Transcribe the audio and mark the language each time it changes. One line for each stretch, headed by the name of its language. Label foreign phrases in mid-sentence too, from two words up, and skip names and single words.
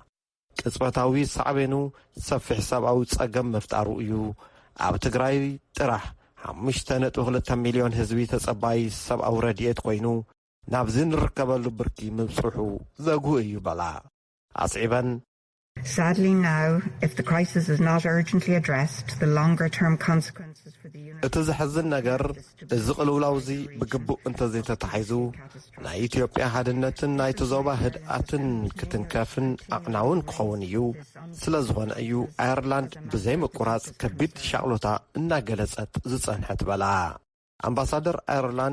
Tigrinya: ቅጽበታዊ ሳዕቤኑ ሰፊሕ ሰብኣዊ ጸገም መፍጣሩ እዩ። ኣብ ትግራይ ጥራሕ 5.2 ሚልዮን ህዝቢ ተጸባይ ሰብኣዊ ረድኤት ኮይኑ ናብዚ ንርከበሉ ብርኪ ምብጽሑ ዘጉህ እዩ በላ ኣስዒበን።
English: Sadly now, if the crisis is not urgently addressed, the longer-term consequences for the unit...
Tigrinya: እቲ ዝሕዝን ነገር እዚ ቅልውላው እዚ ብግቡእ እንተዘይተታሒዙ ናይ ኢትዮጵያ ሓድነትን ናይቲ ዞባ ህድኣትን ክትንከፍን ኣቕናውን ክኸውን እዩ። ስለ ዝኾነ እዩ ኣየርላንድ ብዘይ ምቁራጽ ከቢድ ሻቕሎታ እናገለጸት ዝጸንሐት በላ። ኣምባሳደር ኣየርላንድ